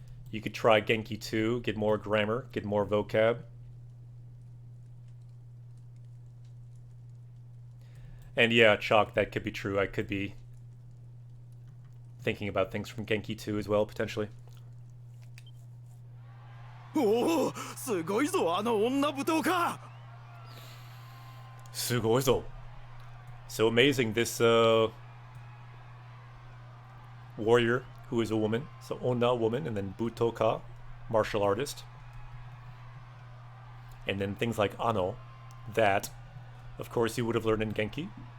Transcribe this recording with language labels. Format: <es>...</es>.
<en>You could try Genki 2, get more grammar, get more vocab. And yeah, Chalk, that could be true. I could be thinking about things from Genki 2 as well, potentially.</en> <ja>Oh, すごいぞあの女舞踏家. Sugoizo.</ja> <en>So amazing, this warrior who is a woman. So Onna, woman, and then Butoka, martial artist. And then things like Ano, that, of course, you would have learned in Genki.</en>